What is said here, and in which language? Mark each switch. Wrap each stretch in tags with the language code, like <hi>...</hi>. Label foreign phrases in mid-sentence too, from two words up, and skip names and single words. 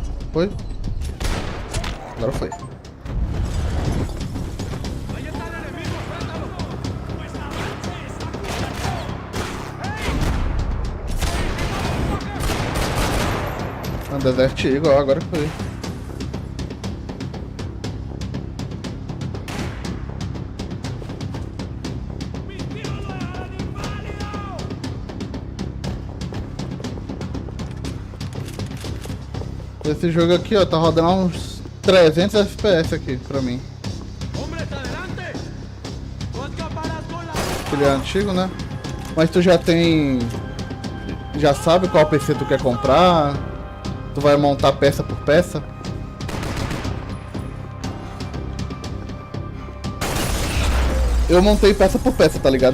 <pt>Foi? Agora foi.</pt> <es>Ahí está el enemigo, enfréntalo.</es> <pt>Desert Eagle, agora foi. Esse jogo aqui, ó, tá rodando uns 300 FPS aqui pra mim.</pt> <es>Hombre, está adelante. No escaparás con la...</es> <pt>Ele é antigo, né? Mas tu já tem... Já sabe qual PC tu quer comprar? Tu vai montar peça por peça? Eu montei peça por peça, tá ligado?</pt>